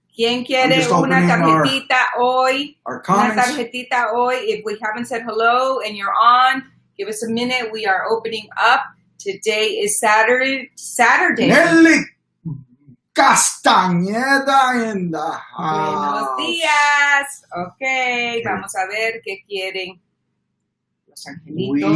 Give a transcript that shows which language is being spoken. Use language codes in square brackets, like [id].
[es] ¿Quién quiere una tarjetita hoy? [en] Our comments. [es] Una tarjetita hoy. [en] If we haven't said hello and you're on, give us a minute. We are opening up. Today is Saturday. Nelly Castañeda in the house. [es] Buenos días. Ok, vamos a ver qué quieren los angelitos.